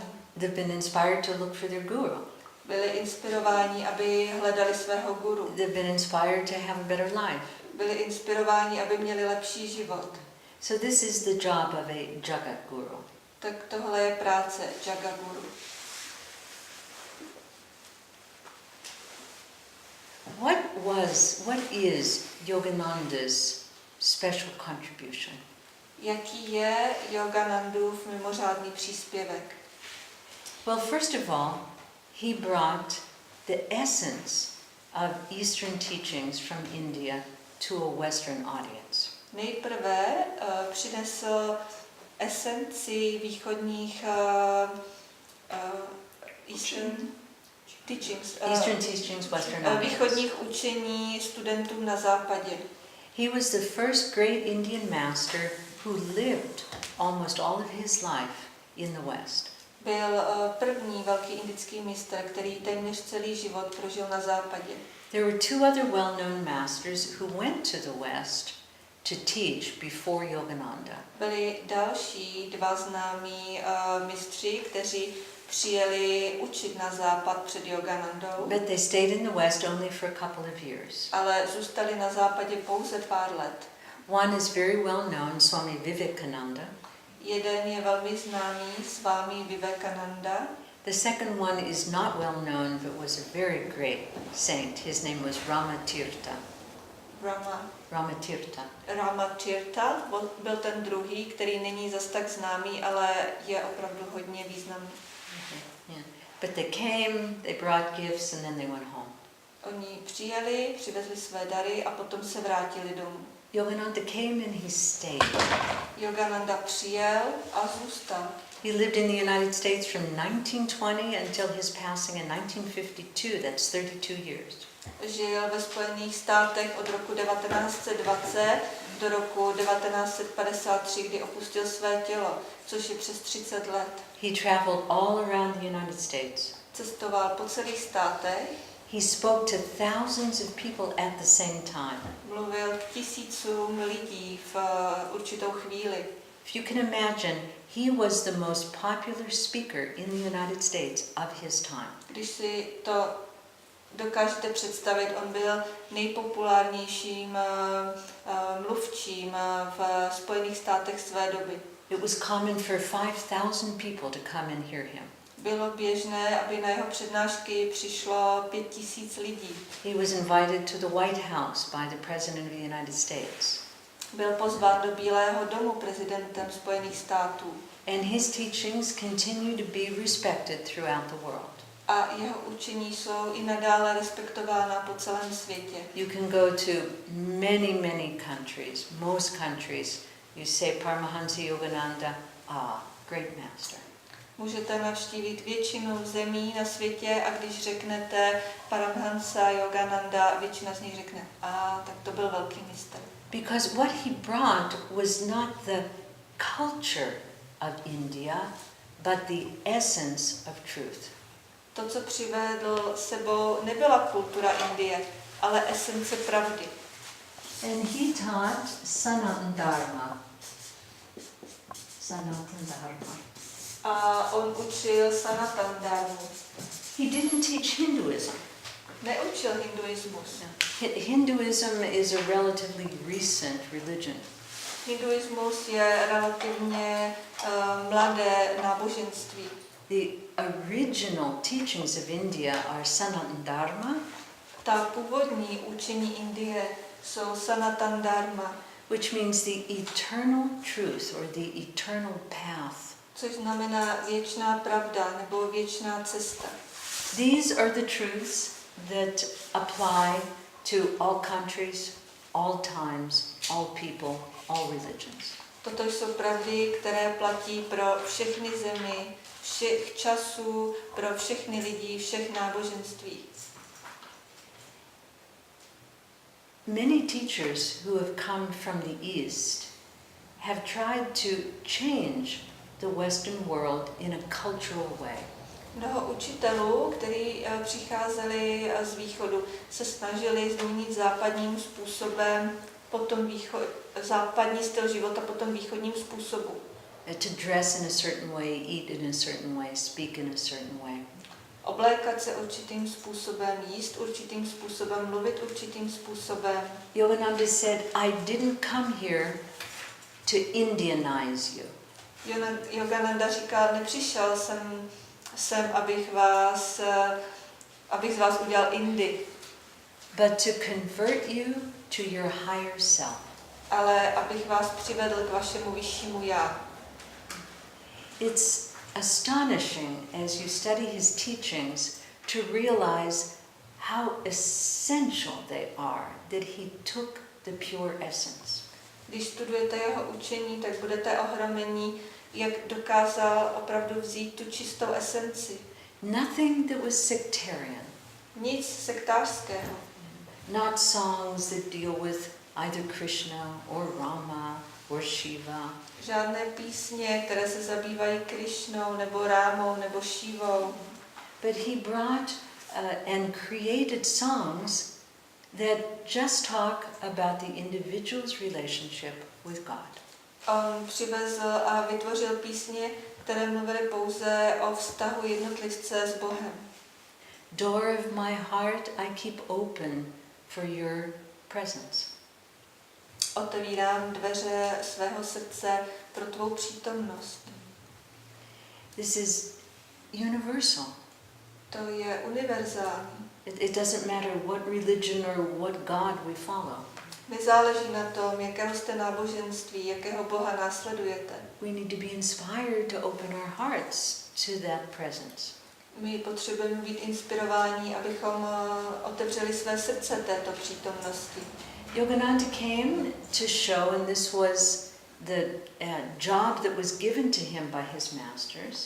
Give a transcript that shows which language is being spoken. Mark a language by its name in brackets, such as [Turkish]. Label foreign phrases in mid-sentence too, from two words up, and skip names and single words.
[English] They've been inspired to look for their guru. [Czech] Byli inspirováni, aby hledali svého guru. [English] They've been inspired to have a better life. [Czech] Byli inspirováni, aby měli lepší život. [English] So this is the job of a Jagat Guru. [Czech] Tak tohle je práce Jagat Guru. [English] What is Jógananda's special contribution? [Czech] Jaký je Jóganandův mimořádný příspěvek? [English] Well, first of all, he brought the essence of Eastern teachings from India to a Western audience. [Czech] Nejprve přinesl esenci východních [English] Eastern teachings, Western audience. [Czech] východních učení studentům na západě. [English] He was the first great Indian master who lived almost all of his life in the West. [Czech] Byl první velký indický mistr, který téměř celý život prožil na západě. [English] There were two other well-known masters who went to the West to teach before Jógananda. [Czech] Byli další dva známí mistři, kteří přijeli učit na západ před Jóganandou. [English] But they stayed in the West only for a couple of years. [Czech] Ale zůstali na západě pouze pár let. [English] One is very well known, Swami Vivekananda. [Czech] Jeden je velmi známý, Swami Vivekananda. [English] The second one is not well known, but was a very great saint. His name was Ramatirtha. Ramatirtha. [Czech] Byl ten druhý, který není zas tak známý, ale je opravdu hodně významný. [English] Yeah. But they came, they brought gifts, and then they went home. [Czech] Oni přijeli, přivezli své dary a potom se vrátili domů. [English] Jógananda came and he stayed. [Czech] Jógananda přijel a zůstal. [English] He lived in the United States from 1920 until his passing in 1952. That's 32 years. [Czech] Žil ve Spojených státech od roku 1920 do roku 1953, kdy opustil své tělo, což je přes 30 let. [English] He traveled all around the United States. [Czech] Cestoval po celých státech. [English] He spoke to thousands of people at the same time. [Czech] Mluvil k tisícům lidí v určitou chvíli. [English] If you can imagine, he was the most popular speaker in the United States of his time. [Czech] Když si to dokážete představit, on byl nejpopulárnějším mluvčím v Spojených státech své doby. [English] It was common for 5,000 people to come and hear him. [Czech] Bylo běžné, aby na jeho přednášky přišlo 5,000 lidí. [English] He was invited to the White House by the President of the United States. [Czech] Byl pozván do Bílého domu prezidentem Spojených států. [English] And his teachings continue to be respected throughout the world. [Czech] A jeho učení jsou i nadále respektována po celém světě. [English] You can go to many countries, most countries. You say Paramahansa Jógananda, great master. [Czech] Můžete navštívit většinu zemí na světě a když řeknete Paramahansa Jógananda, většina z nich řekne, tak to byl velký mistr. [English] Because what he brought was not the culture of India, but the essence of truth. [Czech] To, co přivedl sebou, nebyla kultura Indie, ale esence pravdy. [English] And he taught Sanatana Dharma. Sanatana Dharma. [Czech] A on učil Sanatana Dharmu. [English] He didn't teach Hinduism. [Czech] Neučil hinduismus. [English] Hinduism is a relatively recent religion. [Czech] Hinduismus je relativně mladé náboženství. [English] The original teachings of India are Sanatana Dharma, [Czech] Ta původní učení Indie jsou Sanatana Dharma, [English] which means the eternal truth or the eternal path. [Czech] což znamená věčná pravda nebo věčná cesta. [English] These are the truths that apply to all countries, all times, all people, all religions. [Czech] Toto jsou pravdy, které platí pro všechny zemi, všech časů, pro všechny lidi, všech náboženství. [English] Many teachers who have come from the East have tried to change the Western world in a cultural way. [Czech] Mnoho učitelů, kteří přicházeli z východu, se snažili změnit západním způsobem západní styl života potom východním způsobu. [English] To dress in a certain way, eat in a certain way, speak in a certain way. [Czech] Oblékat se určitým způsobem, jíst určitým způsobem, mluvit určitým způsobem. [English] Jógananda said, I didn't come here to Indianize you. [Czech] Jógananda říkal, nepřišel jsem sem, abych z vás udělal Indy, [English] but to convert you to your higher self. [Czech] ale abych vás přivedl k vašemu vyššímu já. [English] It's astonishing as you study his teachings to realize how essential they are, that he took the pure essence. [Czech] Když studujete jeho učení, tak budete ohromeni, jak dokázal opravdu vzít tu čistou esenci. [English] Nothing that was sectarian. [Czech] Nic sektářského. [English] Not songs that deal with either Krishna or Rama or Shiva. [Czech] Žádné písně, které se zabývají Krišnou, nebo Rámou, nebo Šívou. [English] But he brought and created songs that just talk about the individual's relationship with God. [Czech] On přivezl a vytvořil písně, které mluvily pouze o vztahu jednotlivce s Bohem. [English] Door of my heart I keep open for your presence. [Czech] Otevírám dveře svého srdce pro tvou přítomnost. [English] This is universal. [Czech] To je univerzální. [English] It doesn't matter what religion or what God we follow. [Czech] Nezáleží na tom, jakého jste náboženství, jakého Boha následujete. [English] We need to be inspired to open our hearts to that presence. [Czech] My potřebujeme být inspirováni, abychom otevřeli své srdce této přítomnosti. [English] Jógananda came to show, and this was the job that was given to him by his masters.